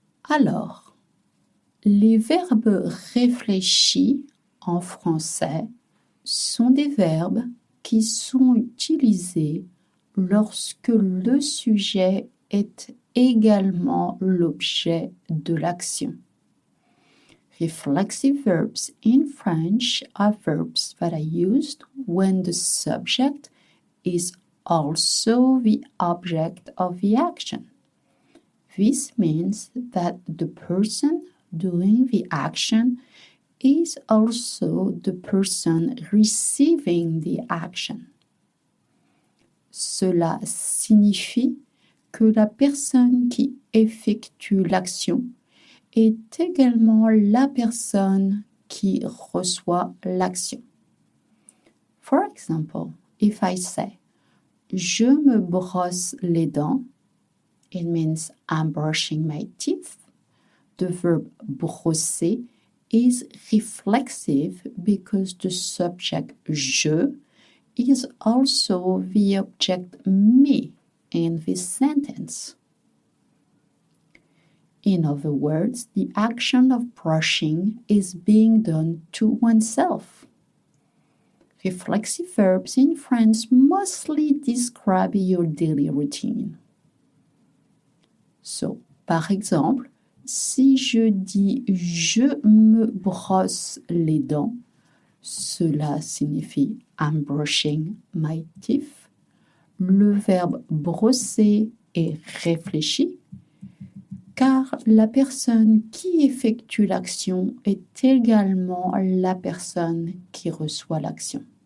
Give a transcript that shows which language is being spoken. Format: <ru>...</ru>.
<fr>Alors, les verbes réfléchis en français sont des verbes qui sont utilisés lorsque le sujet est également l'objet de l'action.</fr> <en>Reflexive verbs in French are verbs that are used when the subject is also the object of the action. This means that the person doing the action is also the person receiving the action.</en> <fr>Cela signifie que la personne qui effectue l'action est également la personne qui reçoit l'action.</fr> <en>For example, if I say «</en> <fr>Je me brosse les dents</fr> <en>», it means I'm brushing my teeth. The verb brosser is reflexive because the subject je is also the object me in this sentence. In other words, the action of brushing is being done to oneself. Reflexive verbs in French mostly describe your daily routine.</en> <fr>So, par exemple, si je dis « je me brosse les dents », cela signifie «</fr> <en>I'm brushing my teeth ».</en> <fr>Le verbe « brosser » est réfléchi, car la personne qui effectue l'action est également la personne qui reçoit l'action.</fr>